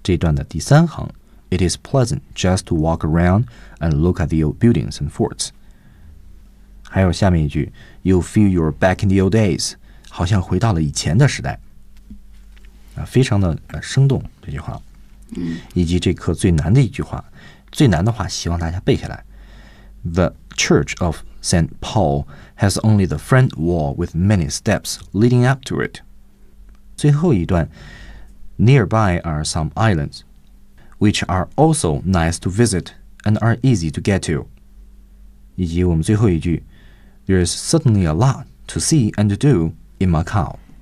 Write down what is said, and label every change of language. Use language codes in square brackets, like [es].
[zh] 这段的第三行， [en] It is pleasant just to walk around and look at the old buildings and forts. [zh] 还有下面一句 [en] You feel you're back in the old days. [zh] 好像回到了以前的时代。非常的生动这句话。以及这课最难的一句话，最难的话希望大家背下来。 [en] The Church of St. Paul has only the front wall with many steps leading up to it. [zh] 最后一段 [en] Nearby are some islands. Which are also nice to visit and are easy to get to. [zh] 以及我们最后一句 [en] There is certainly a lot to see and do in Macau.